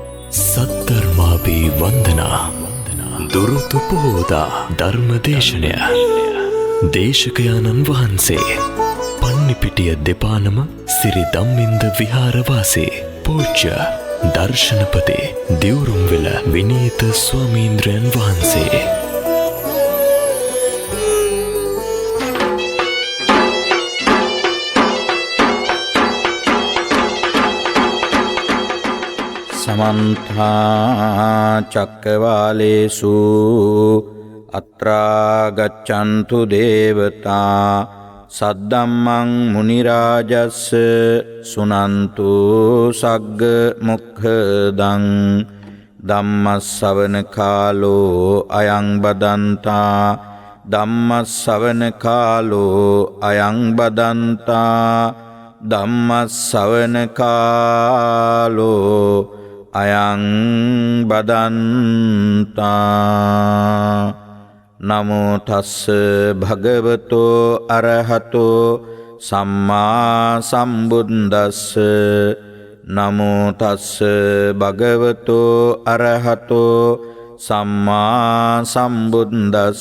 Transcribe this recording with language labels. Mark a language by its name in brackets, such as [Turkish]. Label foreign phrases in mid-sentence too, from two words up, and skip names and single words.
[Sinhala] සද්ධර්මාවේ වන්දනා දුරුතු පොහෝදා ධර්මදේශනය දේශකයාණන් වහන්සේ පන්නිපිටිය දෙපානම සිරි ධම්මින්ද විහාරවාසී පූජ්‍ය දර්ශනපති දිවුරුම්වෙල විනීත ස්වාමීන්ද්‍රයන් වහන්සේ. [Pali] समन्था चक्रवालेषु अत्रा गच्छन्तु देवता सद्दम्मं मुनिराजस् सुनन्तु सग्ग मुक्खदं धम्मස්සවන කාලෝ අයං බදන්තා ධම්මස්සවන කාලෝ අයං බදන්තා ධම්මස්සවන කාලෝ අයං බදන්තා. නමෝ තස්ස භගවතෝ අරහතෝ සම්මා සම්බුද්දස්ස. නමෝ තස්ස භගවතෝ අරහතෝ සම්මා සම්බුද්දස්ස.